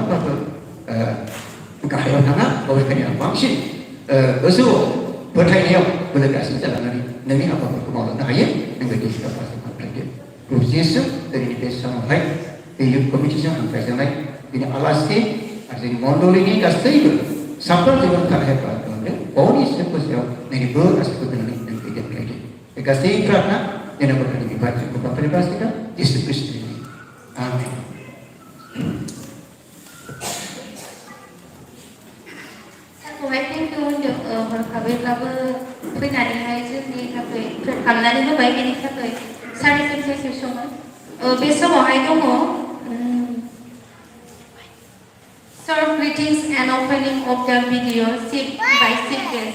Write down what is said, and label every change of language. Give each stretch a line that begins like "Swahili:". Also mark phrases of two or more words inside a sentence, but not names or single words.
Bodo: जेराव बे मालाबाबो गाहायाव थाङा बबेखानि आं बांसिन गोजौआव फोथायनायाव बोलोगासिनो जालांनानै नोंनि हाबाफोरखौ मावलांनो हायो नों बायदि सिगांफोरजों हामलायदो प्रभु जिसु दिनैनि बे समावहाय बे इयुथ कमिटिजों हामलायजानाय बिनि आलासि आरो जोंनि मण्डलिनि गासैबो साफ्रोम जीवन थानाय खालामदों बयनिसिम गोसोआव नोंनि बोर आसाखौ दोननानै नों दैदेनलायदो बे गासै प्रार्थना जोंनि गथ'नि बिबारजों बाथ्रानि बासिदा जिसु ख्रिस्टनि आमेन सारखौहाय
English: thank you
Bodo: होनदों हरखाबैब्लाबो फैनानैहाय जोंनि थाखाय खालामनानै होबाय बेनि थाखाय सारनिसिम
English: thank you so much
Bodo: बे समावहाय दङ
English: Sir, greetings and opening of the video by Sigdes.